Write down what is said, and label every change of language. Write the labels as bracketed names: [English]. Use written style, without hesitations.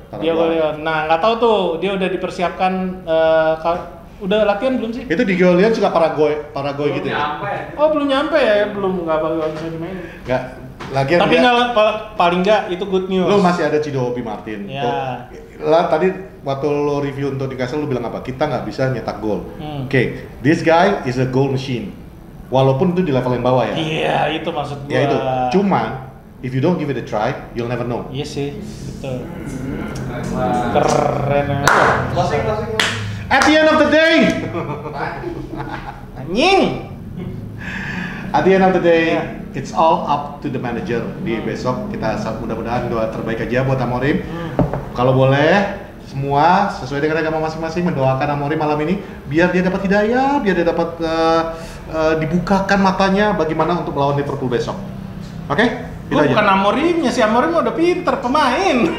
[Indonesian] Diego Leon. Nah, nggak tahu tuh dia udah dipersiapkan udah latihan belum sih? Itu di Golian suka Paraguay gitu ya. Nyampe. Oh, belum nyampe ya, belum nggak bagus dimainin. Enggak. Lagian Tapi dia- nggak paling nggak itu [English] good news. [Indonesian] Lu masih ada Cidobi Martin. Ya. Tuh. Lah tadi waktu lo review untuk Newcastle lu bilang apa? Kita nggak bisa nyetak gol. [English] Oke, this guy is a goal machine. [Indonesian] Walaupun itu di level yang bawah ya. Iya, itu maksud gua. Ya itu. Cuman [English] if you don't give it a try, you'll never know. [Indonesian] Iya sih, betul. Keren. Keren. [English] Closing. At the end of the day, [Indonesian] Anjing. [English] at the end of the day, [Indonesian] Ya. [English] it's all up to the manager. [Indonesian] Di besok kita mudah-mudahan doa terbaik aja buat Amorim. Kalau boleh semua sesuai dengan agama masing-masing mendoakan Amorim malam ini biar dia dapat hidayah, biar dia dapat dibukakan matanya bagaimana untuk melawan Liverpool besok. Oke? Itu Gua aja. bukan Amorimnya, si Amorim udah pinter pemain.